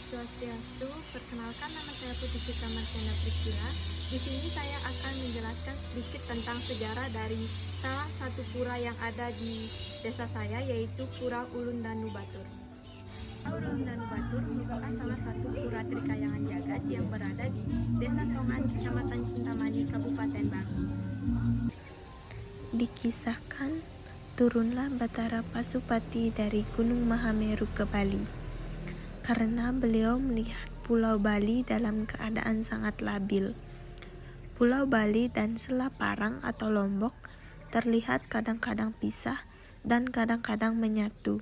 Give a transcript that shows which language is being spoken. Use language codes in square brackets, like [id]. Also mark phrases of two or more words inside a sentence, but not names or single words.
[id] Swastiastu, perkenalkan nama saya Putri Citra Marciana Priscila. Di sini saya akan menjelaskan sedikit tentang sejarah dari salah satu pura yang ada di desa saya, yaitu Pura Ulun Danu Batur. Ulun Danu Batur merupakan salah satu pura Trikayangan Jagat yang berada di Desa Songan, Kecamatan Cintamani, Kabupaten Bangli. Dikisahkan, turunlah Batara Pasupati dari Gunung Mahameru ke Bali, karena beliau melihat Pulau Bali dalam keadaan sangat labil. Pulau Bali dan Selat Parang atau Lombok terlihat kadang-kadang pisah dan kadang-kadang menyatu.